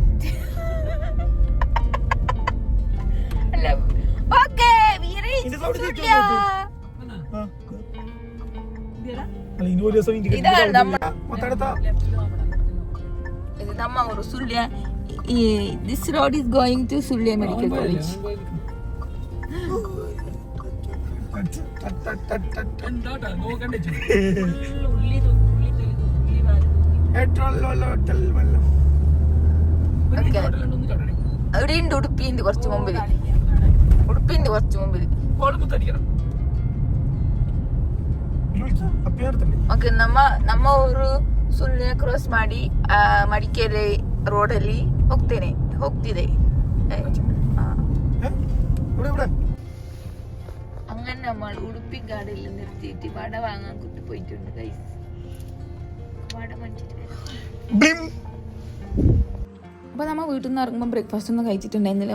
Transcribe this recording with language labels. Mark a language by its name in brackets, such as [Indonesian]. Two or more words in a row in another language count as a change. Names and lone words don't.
[Kannada] ಅಲ್ಲ. ಓಕೆ ഇതാണ് ನಮ್ಮ ಊರು ಸುಳ್ಯ. [English] This road is going to ಸುಳ್ಯ Medical College. [Malayalam] ഇവിടെയുണ്ട് ഉടുപ്പിന്റെ കുറച്ച് മുമ്പിൽ. [Kannada] ಓಕೆ ನಮ್ಮ ಊರು ಸುಳ್ಯ ಕ್ರಾಸ್ ಮಾಡಿ ಮಡಿಕೇರಿ ರೋಡಲ್ಲಿ ಹೋಗ್ತಿದೆ. [Malayalam] അങ്ങനെ നമ്മൾ ഉടുപ്പി ഗാർഡിൽ നിർത്തിയിട്ട് വട വാങ്ങാൻ പോയിട്ടുണ്ട് ഗൈസ്. വട മേടിച്ചിട്ട് അപ്പോൾ നമ്മൾ വീട്ടിൽ നിന്ന് ഇറങ്ങുമ്പോൾ ബ്രേക്ക്ഫാസ്റ്റ് ഒന്നും കഴിച്ചിട്ടുണ്ടായിരുന്നില്ല.